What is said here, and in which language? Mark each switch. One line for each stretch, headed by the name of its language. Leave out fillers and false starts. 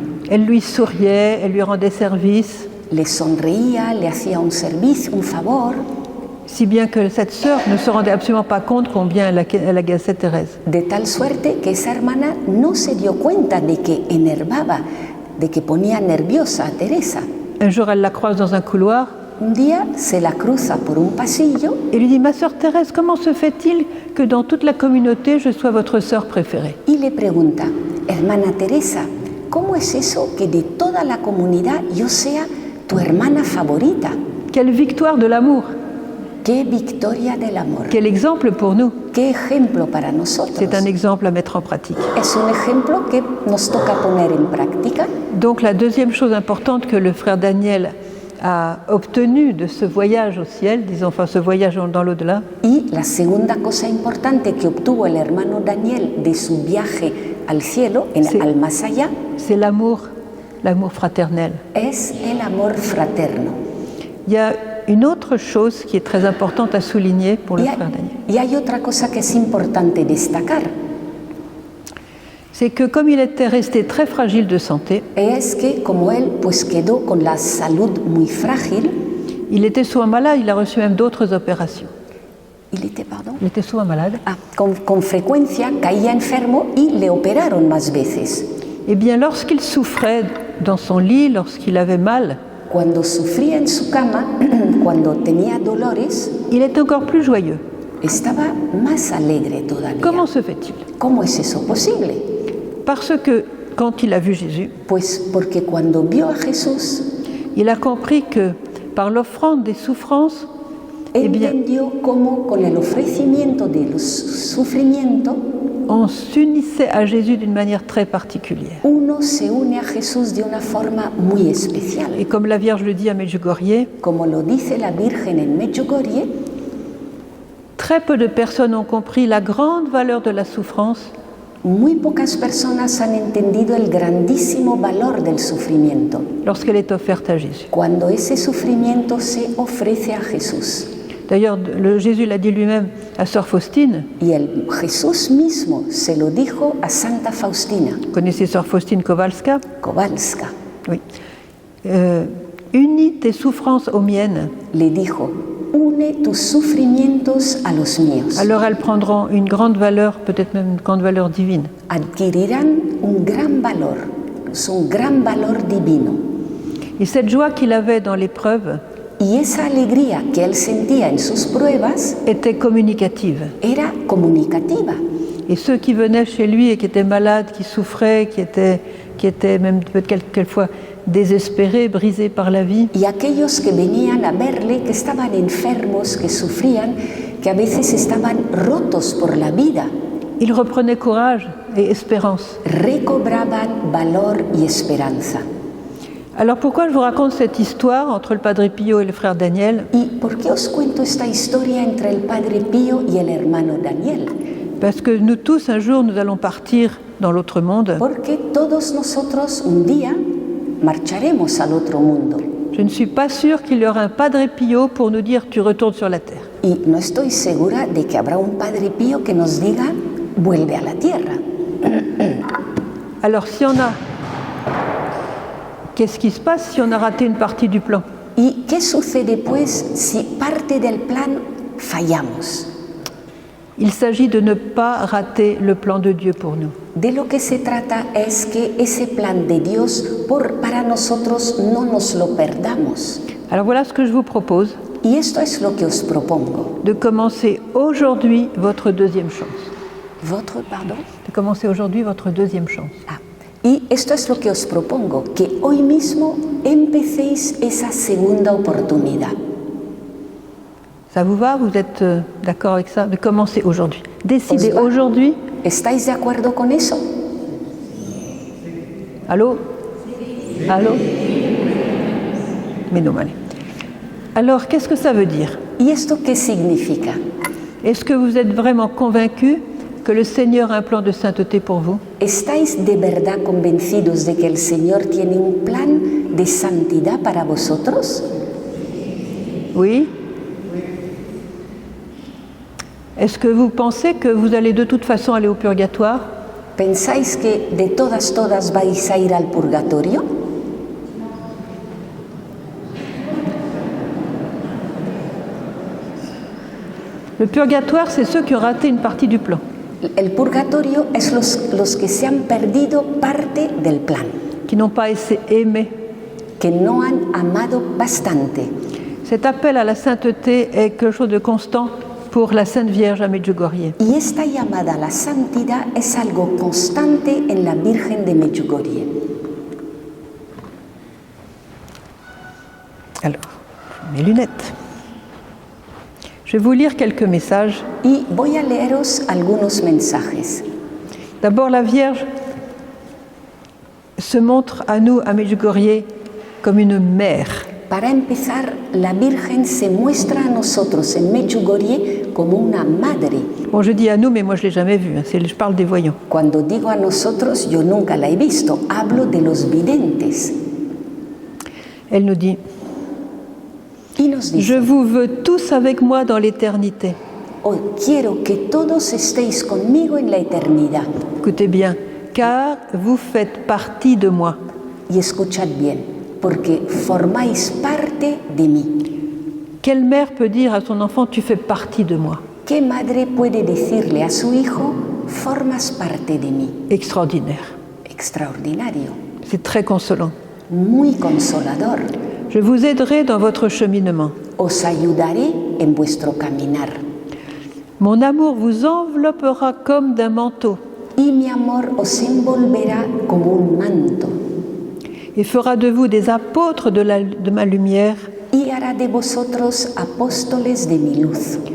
French: elle lui souriait, elle lui rendait service,
Spanish: le sonreía, le hacía un servicio, un favor,
French: si bien que cette sœur ne se rendait absolument pas compte combien elle agaçait Thérèse.
Spanish: de tal suerte que esa hermana no se dio cuenta de que enervaba, de que ponía nerviosa a Teresa.
French: Un jour, elle la croise dans un couloir
Spanish: Un día se la cruza por un pasillo
French: et lui dit « Ma sœur Thérèse, comment se fait-il que dans toute la communauté, je sois votre sœur préférée ?»
Spanish: y le pregunta, hermana Teresa, ¿cómo es eso que de toda la comunidad yo sea tu hermana favorita?
French: Quelle victoire de l'amour!
Spanish: ¡Qué victoria del amor!
French: Quel exemple pour nous!
Spanish: ¡Qué ejemplo para nosotros!
French: C'est un exemple à mettre en pratique.
Spanish: Es un ejemplo que nos toca poner en práctica.
French: Donc la deuxième chose importante que le frère Daniel a obtenu de ce voyage au ciel, disons, enfin ce voyage dans l'au-delà,
Spanish: Y la segunda cosa importante que obtuvo el hermano Daniel de su viaje al cielo, Sí. al más allá,
French: c'est l'amour fraternel.
Spanish: es el amor fraterno.
French: Il y a une autre chose qui est très importante à souligner pour le
Spanish: Y
French: frère Daniel.
Spanish: hay otra cosa que es importante destacar,
French: C'est que comme il était resté très fragile de santé,
Spanish: es que como él pues quedó con la salud muy frágil,
French: il était souvent malade, il a reçu même d'autres opérations. pardon, Il était souvent malade.
Spanish: con frecuencia caía enfermo y le operaron más veces.
French: Eh bien, lorsqu'il souffrait dans son lit, lorsqu'il avait mal,
Spanish: Cuando sufría en su cama, cuando tenía dolores,
French: il était encore plus joyeux.
Spanish: estaba más alegre todavía.
French: Comment se fait-il?
Spanish: ¿Cómo es eso posible?
French: Parce que quand il a vu Jésus,
Spanish: Pues porque cuando vio a Jesús,
French: il a compris que par l'offrande des souffrances, eh bien,
Spanish: entendió cómo con el ofrecimiento de los sufrimientos,
French: on s'unissait à Jésus d'une manière très particulière.
Spanish: uno se une a Jesús de una forma muy especial.
French: Et comme la Vierge le dit à Medjugorje,
Spanish: Como lo dice la Virgen en Medjugorje,
French: très peu de personnes ont compris la grande valeur de la souffrance
Spanish: muy pocas personas han entendido el grandísimo valor del sufrimiento
French: lorsqu'elle est offerte à Jésus.
Spanish: cuando ese sufrimiento se ofrece a Jesús.
French: D'ailleurs, Jésus l'a dit lui-même à Sœur Faustine.
Spanish: Y el Jesús mismo se lo dijo a Santa Faustina
French: Vous connaissez Sœur Faustine Kowalska?
Spanish: Kowalska.
French: Oui. Unis tes souffrances aux miennes,
Spanish: Le dijo, une tus sufrimientos a los míos.
French: alors elles prendront une grande valeur, peut-être même une grande valeur divine.
Spanish: Adquirirán un gran valor divino.
French: Et cette joie qu'il avait dans l'épreuve
Spanish: Y esa alegría que él sentía en sus pruebas
French: était communicative.
Spanish: era comunicativa.
French: Et ceux qui venaient chez lui et qui étaient malades, qui souffraient, qui étaient même peut-être quelquefois désespérés, brisés par la vie,
Spanish: Y aquellos que venían a verle, que estaban enfermos, que sufrían, que a veces estaban rotos por la vida,
French: il reprenait courage et espérance.
Spanish: recobraban valor y esperanza.
French: Alors pourquoi je vous raconte cette histoire entre le Padre Pio et le frère Daniel?
Spanish: ¿Y por qué os cuento esta historia entre el Padre Pío y el hermano Daniel?
French: Parce que nous tous, un jour, nous allons partir dans l'autre monde.
Spanish: Porque todos nosotros un día marcharemos al otro mundo.
French: Je ne suis pas sûre qu'il y aura un Padre Pio pour nous dire tu retournes sur la terre.
Spanish: Y no estoy segura de que habrá un Padre Pío que nos diga, vuelve a la tierra.
French: Alors si on a... Qu'est-ce qui se passe si on a raté une partie du plan?
Spanish: ¿Y qué sucede pues si parte del plan fallamos?
French: Il s'agit de ne pas rater le plan de Dieu pour nous.
Spanish: De lo que se trata es que ese plan de Dios para nosotros no nos lo perdamos.
French: Alors voilà ce que je vous propose.
Spanish: Y esto es lo que os propongo.
French: De commencer aujourd'hui votre deuxième chance. ¿Votre, pardon? De commencer aujourd'hui votre deuxième chance. Ah.
Spanish: Y esto es lo que os propongo, que hoy mismo empecéis esa segunda oportunidad.
French: Ça vous va? Vous êtes d'accord avec ça? De commencer aujourd'hui. Décidez aujourd'hui.
Spanish: ¿Estáis de acuerdo con eso?
French: Allô? Allô? Mais non, allez. Alors, qu'est-ce que ça veut dire?
Spanish: ¿Y esto qué significa?
French: Est-ce que vous êtes vraiment convaincu que le Seigneur a un plan de sainteté pour vous?
Spanish: ¿Estáis de verdad convencidos de que el Señor tiene un plan de santidad para vosotros?
French: Oui. Est-ce que vous pensez que vous allez de toute façon aller au purgatoire?
Spanish: ¿Pensáis que de todas vais a ir al purgatorio?
French: Le purgatoire, c'est ceux qui ont raté une partie du plan.
Spanish: El purgatorio es los que se han perdido parte del plan.
French: Qui n'ont pas assez aimé.
Spanish: Que no han amado bastante.
French: Cet appel à la sainteté est quelque chose de constant pour la Sainte Vierge à Medjugorje.
Spanish: Y esta llamada a la santidad es algo constante en la Virgen de Medjugorje.
French: Alors, mes lunettes. Je vais vous lire quelques messages.
Spanish: Y voy a leeros algunos mensajes.
French: D'abord, la Vierge se montre à nous, à Medjugorje, comme une mère.
Spanish: Para empezar, la Virgen se muestra a nosotros en Medjugorje como una madre.
French: Bon, je dis à nous, mais moi je ne l'ai jamais vue. Je parle des voyants.
Spanish: Cuando digo a nosotros, yo nunca la he visto. Hablo de los videntes.
French: Elle nous dit, je vous veux tous avec moi dans l'éternité.
Spanish: Hoy quiero que todos estéis conmigo en la eternidad.
French: Écoutez bien, car vous faites partie de moi.
Spanish: Y escuchad bien, porque formáis parte de mí.
French: Quelle mère peut dire à son enfant, tu fais partie de moi?
Spanish: ¿Qué madre puede decirle a su hijo, formas parte de mí?
French: Extraordinaire.
Spanish: Extraordinario.
French: C'est très consolant.
Spanish: Muy consolador.
French: Je vous aiderai dans votre cheminement.
Spanish: Os ayudaré en vuestro caminar.
French: Mon amour vous enveloppera comme d'un manteau.
Spanish: Y mi amor os envolverá como un manto.
French: Et fera de vous des apôtres de ma lumière.
Spanish: Y hará de vosotros apóstoles de mi luz.